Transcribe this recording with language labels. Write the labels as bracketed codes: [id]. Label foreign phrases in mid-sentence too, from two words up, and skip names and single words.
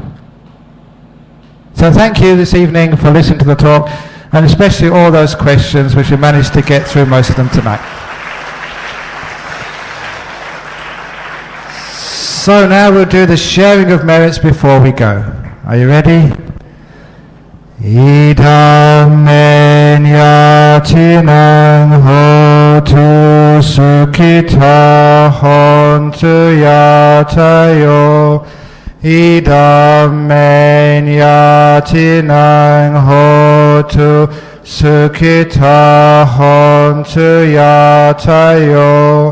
[en] So thank you this evening for listening to the talk, and especially all those questions which we managed to get through most of them tonight. So now we'll do the sharing of merits before we go. Are you ready? [pi] Idam men yatinang hotu sukhita hontu yatayo. Idam men yatinang hotu sukhita hontu yatayo.